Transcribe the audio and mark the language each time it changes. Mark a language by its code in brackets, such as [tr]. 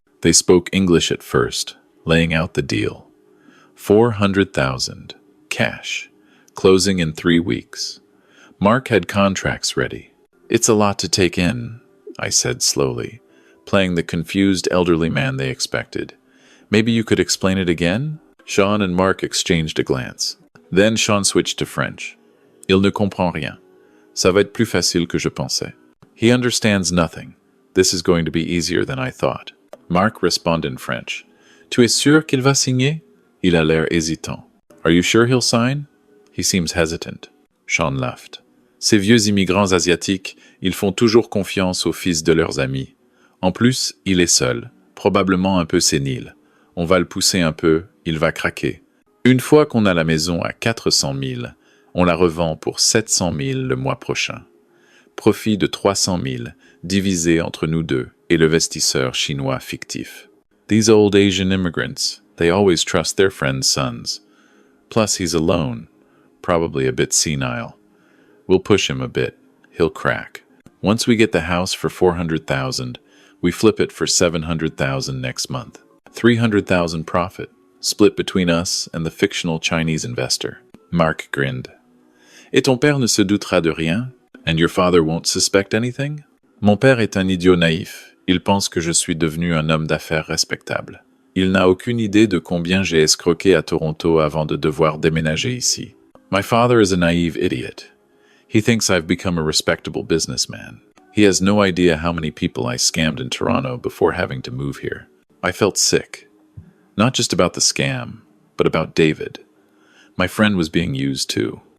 [en] They spoke English at first, laying out the deal. 400,000, cash, closing in 3 weeks. Mark had contracts ready. It's a lot to take in, I said slowly, playing the confused elderly man they expected. Maybe you could explain it again? Sean and Mark exchanged a glance. Then Sean switched to French. [fr] Il ne comprend rien. Ça va être plus facile que je pensais. [en] He understands nothing. This is going to be easier than I thought. Mark responded in French. [fr] Tu es sûr qu'il va signer? Il a l'air hésitant. [en] Are you sure he'll sign? He seems hesitant. Sean laughed. [fr] Ces vieux immigrants asiatiques, ils font toujours confiance aux fils de leurs amis. En plus, il est seul, probablement un peu sénile. On va le pousser un peu, il va craquer. Une fois qu'on a la maison à 400 000, on la revend pour 700 000 le mois prochain. Profit de 300 000, divisé entre nous deux et le investisseur chinois fictif. [en] These old Asian immigrants, they always trust their friends' sons. Plus he's alone, probably a bit senile. We'll push him a bit. He'll crack. Once we get the house for 400,000, we flip it for 700,000 next month. 300,000 profit, split between us and the fictional Chinese investor. Mark grinned. [fr] Et ton père ne se doutera de rien? [en] And your father won't suspect anything? [fr] Mon père est un idiot naïf. Il pense que je suis devenu un homme d'affaires respectable. Il n'a aucune idée de combien j'ai escroqué à Toronto avant de devoir déménager ici. [en] My father is a naive idiot. He thinks I've become a respectable businessman. He has no idea how many people I scammed in Toronto before having to move here. I felt sick. Not just about the scam, but about David. My friend was being used too.